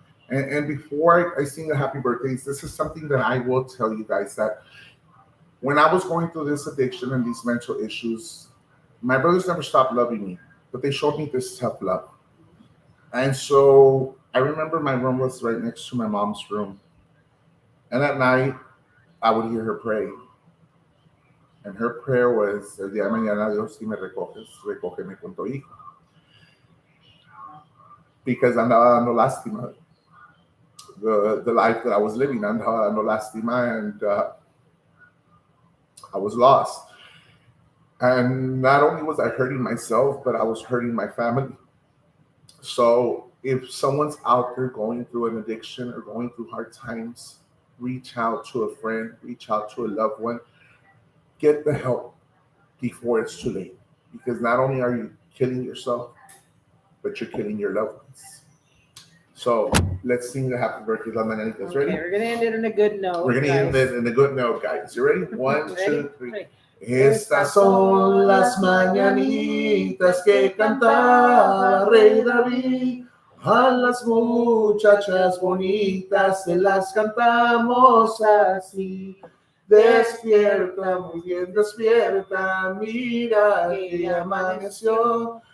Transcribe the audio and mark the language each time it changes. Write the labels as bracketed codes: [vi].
[en] And before I sing the happy birthdays, this is something that I will tell you guys that when I was going through this addiction and these mental issues, my brothers never stopped loving me, but they showed me this tough love. And so I remember my room was right next to my mom's room. And at night, I would hear her pray. And her prayer was, [es] el día de mañana Dios, si me recoges, recógeme con tu hijo. [en] Because [es] andaba dando lástima. [en] The life that I was living, [es] andaba dando lástima, [en] and I was lost. And not only was I hurting myself, but I was hurting my family. So if someone's out there going through an addiction or going through hard times, reach out to a friend, reach out to a loved one, get the help before it's too late. Because not only are you killing yourself, but you're killing your loved ones. So let's sing the happy birthday, La Mañanitas. Ready? Okay, we're gonna end it on a good note. We're going to end it in a good note, guys. You ready? One, Ready? two, three. [es] Estas son las mañanitas que cantaba Rey David. A las muchachas bonitas se las cantamos así. Despierta, muy bien despierta, mira que ya amaneció.